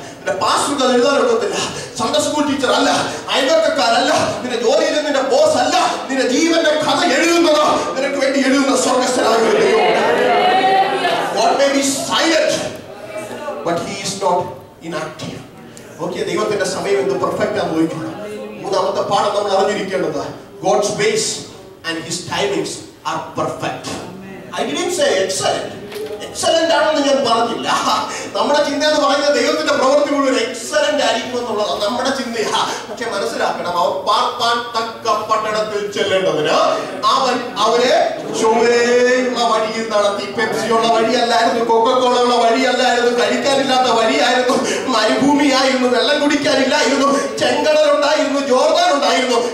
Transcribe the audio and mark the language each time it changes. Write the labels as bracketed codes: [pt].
[ml] നിന്റെ പാസ്റ്റർക്ക് അത് എഴുതാനൊക്കത്തില്ല. Sunday school teacher അല്ല, അയൽവക്കക്കാരല്ല, നിന്റെ ജോലിയിൽ നിന്റെ ബോസ് അല്ല, നിന്റെ ജീവന്റെ കഥ എഴുതുന്നത് നിനക്ക് വേണ്ടി എഴുതുന്ന സ്വർഗ്ഗസ്ഥനായ ഒരു ദൈവമുണ്ട്. [en] God may be silent, but he is not inactive. [ml] Okay, ദൈവത്തിന്റെ സമയം എന്ത് പെർഫെക്റ്റ് ആണെന്ന് നോക്കണം. 3-ാമത്തെ പാഠം നമ്മൾ അറിഞ്ഞിരിക്കേണ്ടത്, [en] God's ways and his timings are perfect. I didn't say excellent. [ml] Excellent ആണെന്ന് ഞാൻ പറഞ്ഞില്ല. നമ്മുടെ ചിന്ത എന്ന് പറയുന്നത് ദൈവത്തിന്റെ പ്രവൃത്തി മുഴുവൻ എക്സലന്റ് ആയിരിക്കും എന്നുള്ളതാണ് നമ്മുടെ ചിന്തയാ. പക്ഷെ മനസ്സിലാക്കണം, അവർ പാർപ്പാൻ തക്ക പട്ടണത്തിൽ ചെല്ലേണ്ടതിന് അവരെ ചൊവ്വേയുള്ള വഴിയിൽ നടത്തി. പെപ്സിയുള്ള വഴിയല്ലായിരുന്നു, കൊക്കക്കോളയുള്ള വഴിയല്ലായിരുന്നു, കഴിക്കാനില്ലാത്ത വഴിയായിരുന്നു, മരുഭൂമിയായിരുന്നു, വെള്ളം കുടിക്കാനില്ലായിരുന്നു, ചെങ്കടലുണ്ടായിരുന്നു, ജോർദാൻ ഉണ്ടായിരുന്നു.